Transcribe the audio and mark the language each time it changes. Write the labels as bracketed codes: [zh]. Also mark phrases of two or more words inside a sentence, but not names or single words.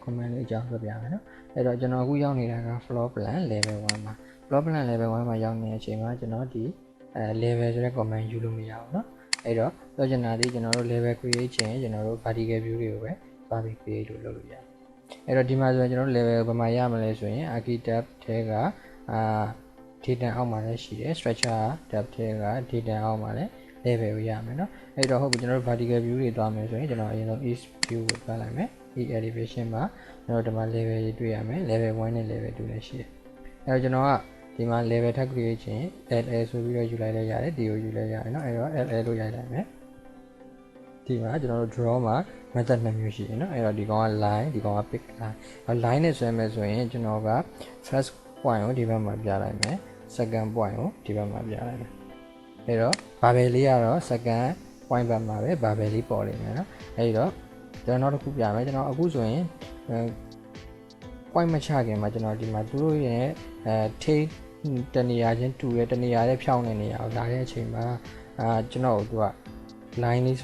[my] command လေးအကြောင်းပြောပြမယ်နော်အဲ့တော့ကျွန်တော်အခုရောက်နေတာက [en] floor plan level 1 [my] မှာ [en] floor plan level 1 [my] မှာရောက်နေတဲ့အချိန်မှာကျွန်တော်ဒီlevel ဆိုတဲ့ command ယူလို့မရဘူးเนาะအဲ့တော့ပြောချင်တာဒီကျွန်တော်တို့ [en] level create [my] ခြင်းကျွန်တော်တို့ [en] vertical view [my] တွေကိုပဲ သွားပြီး create လို့လုပ်လို့ရတယ်အဲ့တော့ဒီမှာဆိုရင်ကျွန်တော်တို့ level ဘယ်မှာရမလဲဆိုရင် architect ထဲကdata အောက်မှာလည်းရှိတယ် [en] structure tab [my] ထဲက data အောက်မှာလည်း level ကိုရမယ်เนาะအဲ့ တော့ဟုတ်ပြီကျွန်တော်တို့ [en] vertical view [my] တွေသွားမယ်ဆိုရင်ကျွန်တော်အရင်ဆုံး [en] east view [my] ကိုသွားလိုက်မယ် [en] e elevation [my] မှာကျွန်တော်ဒီမှာ level တွေတွေ့ရမယ် level 1နဲ့ level 2လည်းရှိတယ်အဲ့တော့ကျွန်တော်ကဒီမှာ level ထပ် create ခြင်း LL ဆိုပြီးတော့ယူလိုက်လဲရတယ်ဒီကိုယူလဲရတယ်เนาะအဲ့တော့ LL လို့ရိုက်လိုက်မယ်ဒီမှာကျွန်တော်တို့ draw မှာ method 2မျိုးရှိတယ်เนาะအဲ့တော့ဒီကောင်က line ဒီကောင်က [en] pick line line [my] နဲ့ဆွဲမယ်ဆိုရင်ကျွန်တော်က [en] first point [my] ကိုဒီဘက်မှာပြလိုက်မယ် [en] second point [my] ကိုဒီဘက်မှာပြလိုက်မယ်အဲ့တော့ barbell လေးကတော့ [en] second point [my] ဘက်မှာပဲ barbell လေးပေါ်လိမ့်မယ်เนาะအဲ့တော့ကျွန်တော်နောက်တစ်ခုပြမယ်ကျွန်တော်အခုဆိုရင် point မချခင်မှာကျွန်တော်ဒီမှာသူတို့ရဲ့ထိတ်တနေရာချင်းတူရဲ့တနေရာလေးဖြောင်းနေနေအောင်လာတဲ့အချိန်မှာကျွန်တော်တို့က line လေး